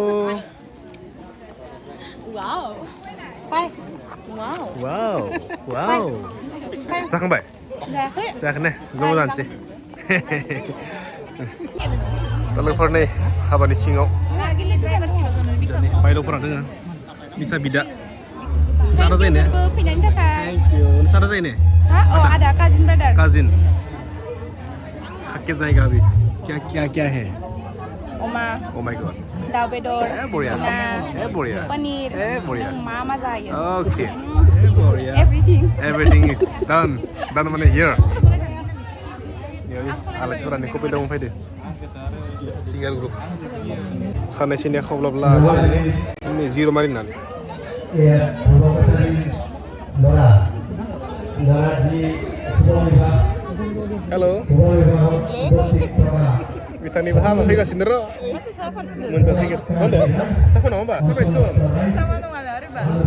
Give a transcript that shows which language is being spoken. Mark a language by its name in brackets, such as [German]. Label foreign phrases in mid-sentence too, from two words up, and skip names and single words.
[Bodo] वाव जाखांबाय जायाखै ने जमा जानोसै लोगोफोर नै हाबानि सिङाव बायल'फोरा दोङो बिसा बिदा सारा जायो ने सारा जायो ने आदा [English] cousin brother [Hindi] काजिन खाके जायगा भी क्या है [Bodo] अमा [English] oh my god [Bodo] दाउ बेदर बरिया बरिया पनीर बरिया मा जायो okay बरिया [English] everything is done [Bodo] माने here आलासिफोरा नै कपि दाउन फैदो सिंगेल ग्रुप खानाय सिनाया खावब्लाब्ला जाबाय नै जिर' मारिनानै हेल' बिथांनिबो हाबा फैगासिनो र' मोनजासिगोन मा होनदों साफा नङा होमबा साफा इनसन साफा नङा ओरैबा